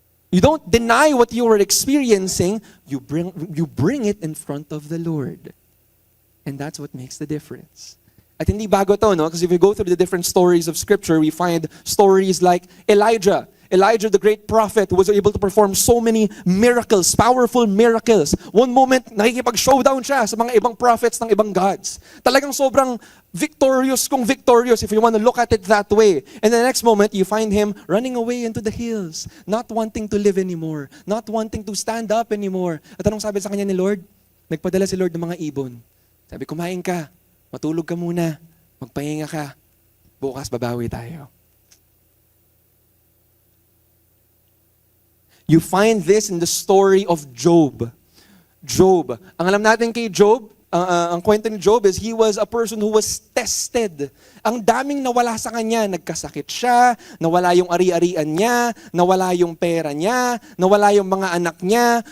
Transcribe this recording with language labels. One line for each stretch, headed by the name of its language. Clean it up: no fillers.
English: You don't deny what you are experiencing, you bring it in front of the Lord. And that's what makes the difference.
Filipino: At hindi bago to, no?
English: Because if we go through the different stories of Scripture, we find stories like Elijah. Elijah, the great prophet, who was able to perform so many miracles, powerful miracles.
Filipino: One moment, nakikipag-showdown siya sa mga ibang prophets ng ibang gods. Talagang sobrang
English: victorious kung victorious, if you want to look at it that way. And the next moment, you find him running away into the hills, not wanting to live anymore, not wanting to stand up anymore.
Filipino: At anong sabi sa kanya ni Lord? Nagpadala si Lord ng mga ibon. Sabi, kumain ka, matulog ka muna, magpahinga ka, bukas babawi tayo.
English: You find this in the story of Job. Job.
Filipino: Ang alam natin kay Job, ang kwento ni Job
English: is he was a person who was tested.
Filipino: Ang daming nawala sa kanya. Nagkasakit siya, nawala yung ari-arian niya, nawala yung pera niya, nawala yung mga anak niya.